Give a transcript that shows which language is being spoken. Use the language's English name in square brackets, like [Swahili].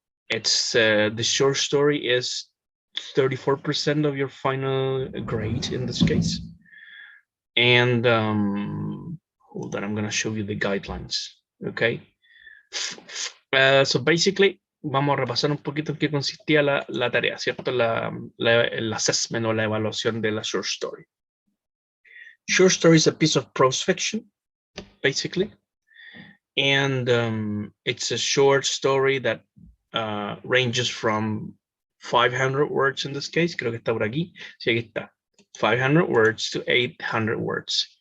[English] It's the short story is 34% of your final grade in this case. And hold on, I'm going to show you the guidelines. Okay. So basically, [Spanish] vamos a repasar un poquito en qué consistía la tarea, ¿cierto? El assessment o la evaluación de la short story. [English] Short story is a piece of prose fiction, basically. And it's a short story that ranges from 500 words in this case. [Spanish] Creo que está por aquí. Sí, aquí está. [English] 500 words to 800 words.